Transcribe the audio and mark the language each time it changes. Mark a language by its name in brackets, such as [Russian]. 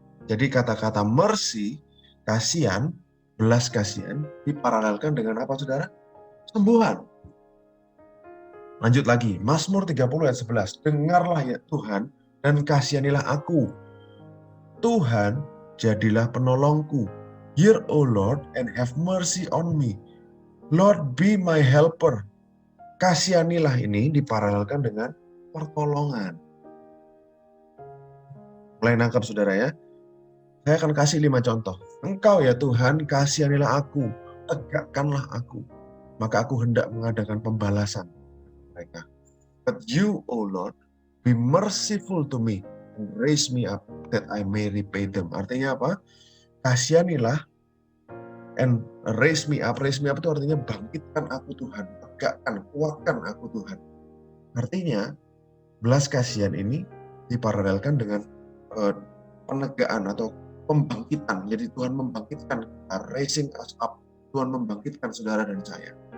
[Indonesian] Jadi kata-kata mercy, kasihan, belas kasihan, diparalelkan dengan apa saudara? Sembuhan. Lanjut lagi, Mazmur 30 ayat 11. Dengarlah ya Tuhan, dan kasihanilah aku. Tuhan, jadilah penolongku. [English] Hear, O Lord, and have mercy on me. Lord, be my helper. [Indonesian] Kasihanilah ini diparalelkan dengan pertolongan. Mulai nangkap saudara ya. Saya akan kasih 5 contoh. Engkau ya Tuhan, kasihanilah aku. Tegakkanlah aku. Maka aku hendak mengadakan pembalasan mereka. [English] But you, O Lord, be merciful to me and raise me up that I may repay them. [Indonesian] Artinya apa? Kasihanilah [English] and raise me up. Raise me up [Indonesian] itu artinya bangkitkan aku Tuhan. Tegakkan, kuatkan aku Tuhan. Artinya belas kasihan ini diparalelkan dengan penegaan atau pembangkitan. Jadi Tuhan membangkitkan kita, [English] raising us up. [Indonesian] Tuhan membangkitkan saudara dan saya.